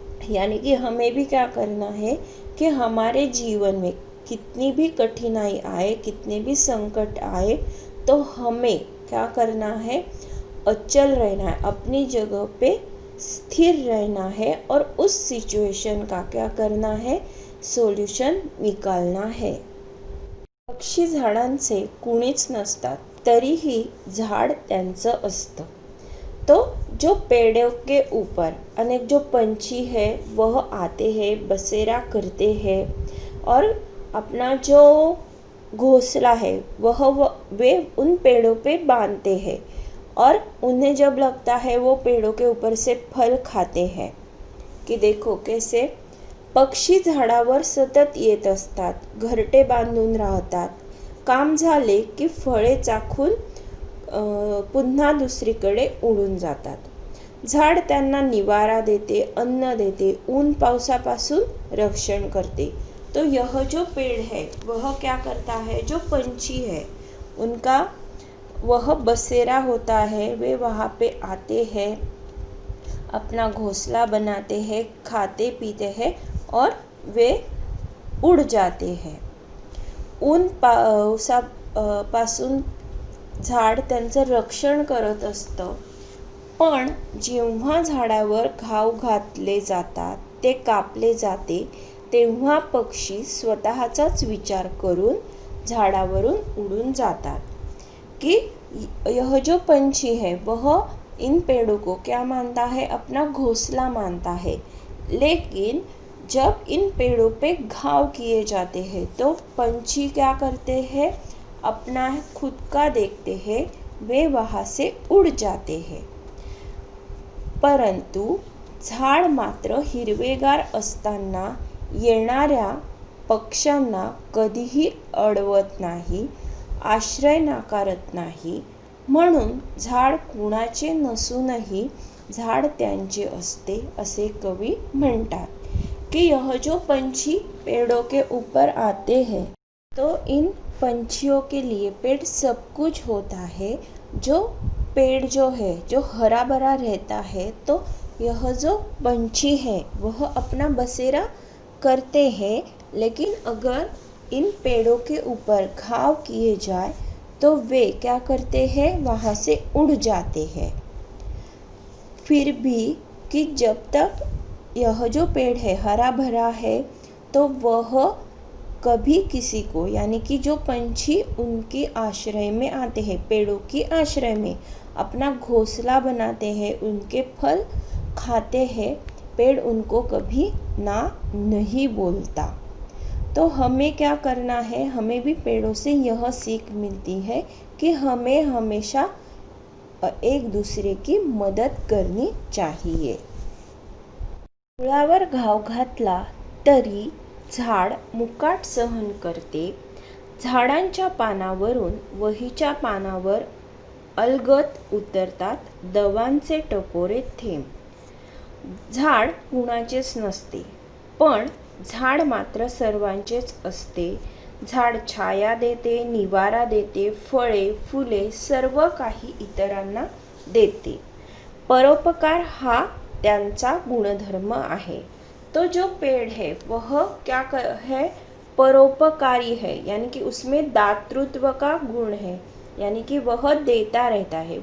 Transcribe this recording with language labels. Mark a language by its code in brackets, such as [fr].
[hi] यानी कि हमें भी क्या करना है कि हमारे जीवन में कितनी भी कठिनाई आए, कितने भी संकट आए, तो हमें क्या करना है, अचल रहना है, अपनी जगह पे स्थिर रहना है और उस सिचुएशन का क्या करना है, सोल्यूशन निकालना है। [mr] पक्षी झाडांचे कुणीच नसतात, तरीही झाड त्यांचं असतं। [hi] तो जो पेड़ों के ऊपर अनेक जो पंछी है वह आते हैं, बसेरा करते हैं और अपना जो घोंसला है वह वे उन पेड़ों पे बांधते हैं, और उन्हें जब लगता है वो पेड़ों के ऊपर से फल खाते हैं। कि देखो कैसे [mr] पक्षी झाडावर सतत येत असतात, घरटे बांधून राहतात, काम झाले की फळे चाखून पुन्हा दुसरीकडे उडून जातात। झाड त्यांना निवारा देते, अन्न देते, ऊन पावसापासून रक्षण करते। [hi] तो यह जो पेड़ है वह क्या करता है, जो पंछी है उनका वह बसेरा होता है, वे वहाँ पे आते हैं, अपना घोंसला बनाते हैं, खाते पीते हैं और वे उड़ जाते हैं। [mr] ऊन पावसापासून झाड त्यांचं रक्षण करत असतं, पण जेव्हा झाडावर घाव घातले जातात, ते कापले जाते, तेव्हा पक्षी स्वतःचाच विचार करून झाडावरून उडून जातात। [hi] कि यह जो पंछी है वह इन पेड़ों को क्या मानता है, अपना घोंसला मानता है, लेकिन जब इन पेड़ों पे घाव किए जाते हैं तो पंछी क्या करते हैं, अपना खुद का देखते हैं, वे वहाँ से उड़ जाते हैं। [mr] परंतु झाड मात्र हिरवेगार असताना येणाऱ्या पक्ष्यांना कधीही अडवत नाही, आश्रय नाकारत नाही, म्हणून झाड कुणाचे नसूनही झाड त्यांचे असते, असे कवी म्हणतात। [hi] कि यह जो पंछी पेड़ों के ऊपर आते हैं तो इन पंछियों के लिए पेड़ सब कुछ होता है। जो पेड़ जो है जो हरा भरा रहता है, तो यह जो पंछी है वह अपना बसेरा करते हैं, लेकिन अगर इन पेड़ों के ऊपर घाव किए जाए तो वे क्या करते हैं, वहाँ से उड़ जाते हैं। फिर भी कि जब तक यह जो पेड़ है हरा भरा है, तो वह कभी किसी को, यानी कि जो पंछी उनके आश्रय में आते हैं, पेड़ों की आश्रय में अपना घोंसला बनाते हैं, उनके फल खाते हैं, पेड़ उनको कभी ना नहीं बोलता। तो हमें क्या करना है, हमें भी पेड़ों से यह सीख मिलती है कि हमें हमेशा एक दूसरे की मदद करनी चाहिए। [mr] मुळावर घाव घातला तरी झाड मुकाट सहन करते, झाडांच्या पानावरून वहीच्या पानावर अलगद उतरतात दवांचे टपोरे थेंब। झाड कुणाचेच नसते, पण झाड मात्र सर्वांचेच असते। झाड छाया देते, निवारा देते, फळे फुले सर्व काही इतरांना देते। परोपकार हा त्यांचा गुणधर्म आहे। [hi] तो जो पेड़ है वह क्या है, परोपकारी है, यानी कि उसमें दातृत्व का गुण है, यानी कि वह देता रहता है।